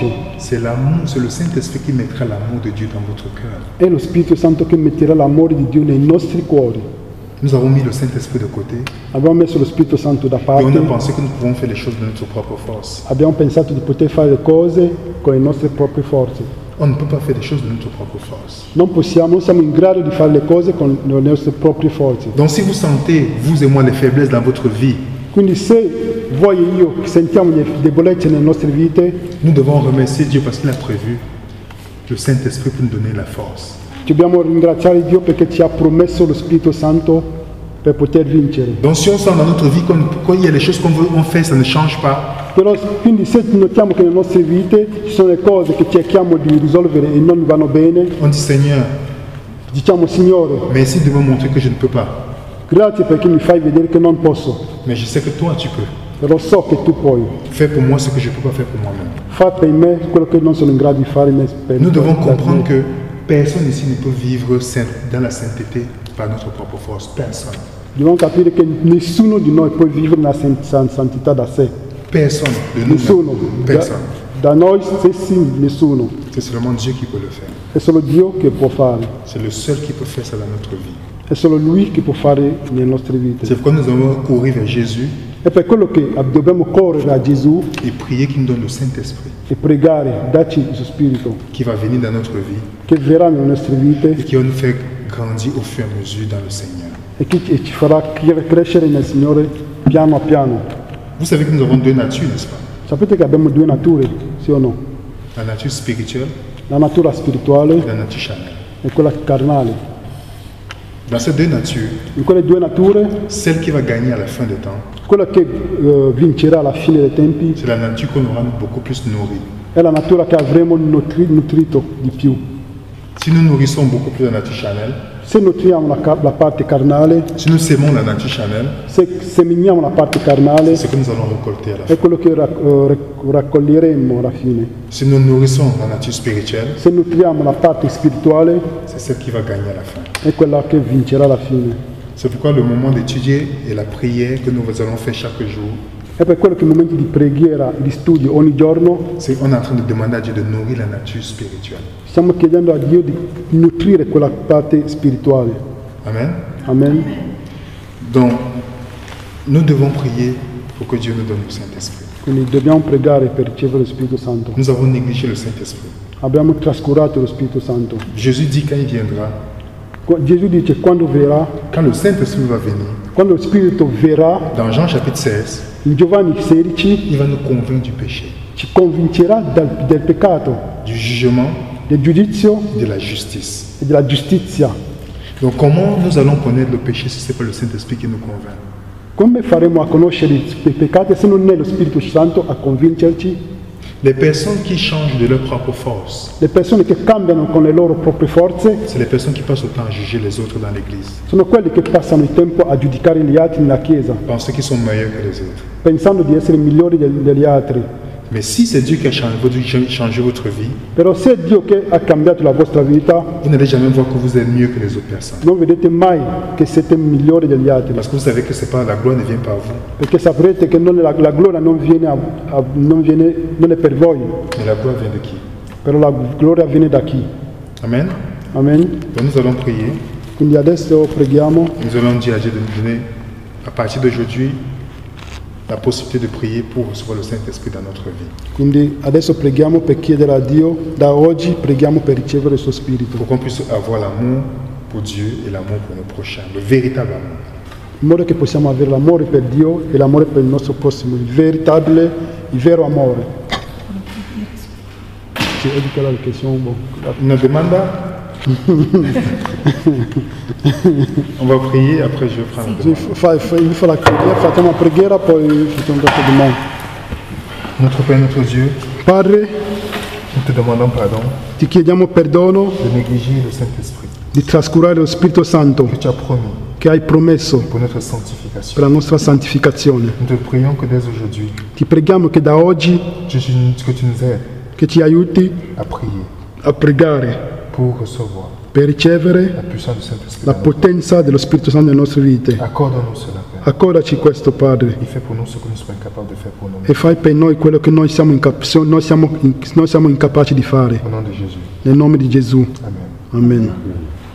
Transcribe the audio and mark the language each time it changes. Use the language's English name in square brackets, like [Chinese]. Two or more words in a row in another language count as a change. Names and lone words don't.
[French] c'est l'amour, c'est le Saint-Esprit qui mettra l'amour de Dieu dans votre cœur. [Italian] è lo Spirito Santo che metterà l'amore di Dio nei nostri cuori. [French] Nous avons mis le Saint-Esprit de côté [Italian] Abbiamo messo lo Spirito Santo da [French] et on a [Italian] parte, [French] pensé que nous pouvons faire les choses de notre propre force. [Italian] abbiamo pensato di poter fare le cose con le nostre proprie forze. [French] On ne peut pas faire les choses de notre propre force. [Italian] Non siamo in grado di fare le cose con le nostre proprie forze. [French] Donc si vous sentez, vous et moi, les faiblesses dans votre vie, [Italian] Quindi se voi e io sentiamo le debolezze nelle nostre vite, [French] nous devons remercier Dieu parce qu'il a prévu le Saint-Esprit pour nous donner la force. [Italian] dobbiamo ringraziare Dio perché ci ha promesso lo Spirito Santo per poter vincere. [French] Donc si on sent dans notre vie quand il y a les choses qu'on fait, ça ne change pas, [Italian] Però quindi se notiamo che nelle nostre vite ci sono le cose che cerchiamo di risolvere e non vanno bene, [French] on dit Seigneur, [Italian] diciamo Signore, [French] merci de me montrer que je ne peux pas. [Italian] grazie perché mi fai vedere che non posso, [French] Mais je sais que toi, tu peux. [Italian] però so che tu puoi. [French] Fais pour moi ce que je ne peux pas faire pour moi-même. [Italian] Fai per me quello che non sono in grado di fare per [French] Nous devons [Italian] per [French] comprendre [Italian] me. [French] que personne ici ne peut vivre dans la sainteté par notre propre force. Personne. [Italian] Dobbiamo capire che nessuno di noi può vivere nella santità da sé. [French] Personne de nous. [Italian] Nessuno. [French] Personne. [Italian] Da noi stessi nessuno. [French] C'est seulement Dieu qui peut le faire. [Italian] È solo Dio che può fare. [French] C'est le seul qui peut faire ça dans notre vie. [Italian] È solo Lui che può fare nelle nostre vite. [French] C'est pourquoi nous devons courir vers Jésus [Italian] È per quello che dobbiamo correre a Gesù [French] et prier qu'il nous donne le Saint-Esprit [Italian] e pregare, darci il suo Spirito, [French] qui va venir dans notre vie [Italian] che verrà nelle nostre vite [French] et qui va nous faire grandir au fur et à mesure dans le Seigneur. [Italian] e che ci farà crescere nel Signore piano a piano. [French] Vous savez que nous avons deux natures, n'est-ce pas? [Italian] Sapete che abbiamo due nature, sì o no? [French] La nature spirituelle [Italian] La natura spirituale [French] et la nature charnelle. [Italian] e quella carnale. [French] Dans ces deux natures, [Italian] In quelle due nature, [French] celle qui va gagner à la fin des temps, [Italian] quella che vincerà alla fine dei tempi [French] c'est la nature qu'on aura beaucoup plus nourrie. [Italian] è la natura che avremo nutrito di più. [French] Si nous nourrissons beaucoup plus la nature charnelle, [Italian] Se nutriamo la parte carnale, [French] si nous sémons la nature charnelle, [Italian] se seminiamo la parte carnale, [French] c'est ce que nous allons récolter à la fin. [Italian] è quello che raccoglieremo alla fine. [French] Si nous nourrissons la nature spirituelle, [Italian] Se nutriamo la parte spirituale, [French] c'est celle qui va gagner à la fin. [Italian] è quella che vincerà alla fine. [French] C'est pourquoi le moment d'étudier et la prière que nous allons faire chaque jour, [Italian] È per quello che i momenti di preghiera, di studio ogni giorno, [French] c'est qu'on est en train de demander à Dieu de nourrir la nature spirituelle. [Italian] stiamo chiedendo a Dio di nutrire quella parte spirituale. [French] Amen. [Italian] Amen. [French] Donc, nous devons prier pour que Dieu nous donne le Saint-Esprit. [Italian] Quindi dobbiamo pregare per ricevere lo Spirito Santo. [French] Nous avons négligé le Saint-Esprit. [Italian] Abbiamo trascurato lo Spirito Santo. [French] Jésus dit quand il viendra, [Italian] Gesù dice quando verrà, [French] quand le Saint-Esprit va venir, [Italian] quando lo Spirito verrà, [French] dans Jean chapitre 16, [Italian] in Giovanni 16 [French] il va nous convaincre du péché, [Italian] ci convincerà del peccato, [French] du jugement, [Italian] del giudizio [French] de la justice. [Italian] e della giustizia. [French] Donc comment nous allons connaître le péché si ce n'est pas le Saint-Esprit qui nous convainc? [Italian] Come faremo a conoscere i peccati se non è lo Spirito Santo a convincerci? [French] Les personnes qui changent de leur propre force, [Italian] Le persone che cambiano con le loro proprie forze [French] c'est les personnes qui passent le temps à juger les autres dans l'Église, [Italian] sono quelli che passano il tempo a giudicare gli altri nella Chiesa, [French] pensant qu'ils sont meilleurs que les autres. [Italian] pensando di essere migliori degli altri. [French] Mais si c'est Dieu qui a changé votre vie, [Italian] Però se è Dio che ha cambiato la vostra vita, [French] vous n'allez jamais voir que vous êtes mieux que les autres personnes. [Italian] non vedete mai che siete migliori degli altri, [French] Parce que vous savez que c'est pas la gloire ne vient pas à vous, [Italian] perché saprete che la gloria non è per voi, [French] mais la gloire vient de qui? [Italian] però la gloria viene da chi? [French] Amen. [Italian] Amen. [French] Donc nous allons prier. [Italian] Quindi adesso preghiamo, [French] Nous allons dire à Dieu de nous donner, à partir d'aujourd'hui, la possibilité de prier pour recevoir le Saint-Esprit dans notre vie. [Italian] quindi adesso preghiamo per chiedere a Dio, da oggi preghiamo per ricevere il suo Spirito, [French] Pour qu'on puisse avoir l'amour pour Dieu et l'amour pour nos prochains, le véritable amour. [Italian] in modo che possiamo avere l'amore per Dio e l'amore per il nostro prossimo, il veritabile, il vero amore. Sì, è di quella che sono un po'. Una demanda? [French] On va prier, après je vais prendre la demande. [Italian] Io facciamo la preghiera, poi facciamo questa domanda. [French] Notre Père, notre Dieu, [Italian] Padre, [French] nous te demandons pardon [Italian] ti chiediamo perdono [French] de négliger le Saint-Esprit. [Italian] di trascurare lo Spirito Santo [French] que tu as promis [Italian] che hai promesso [French] pour notre [Italian] per [French] sanctification. [Italian] la nostra santificazione. [French] Nous te prions que dès aujourd'hui, [Italian] Ti preghiamo che da oggi [French] que tu nous aides [Italian] che ci aiuti [French] à prier [Italian] a pregare [French] pour recevoir [Italian] per ricevere [French] la puissance du Saint-Esprit. [Italian] la potenza dello Spirito Santo nelle nostre vite. [French] Accorde-nous cela, Père. [Italian] Accordaci questo, Padre, [French] Il fait pour nous ce que nous sommes incapables de faire pour nous. [Italian] e fai per noi quello che noi siamo incapaci di fare. [French] Au nom de Jésus. [Italian] Nel nome di Gesù. [French] Amen. [Italian] Amen.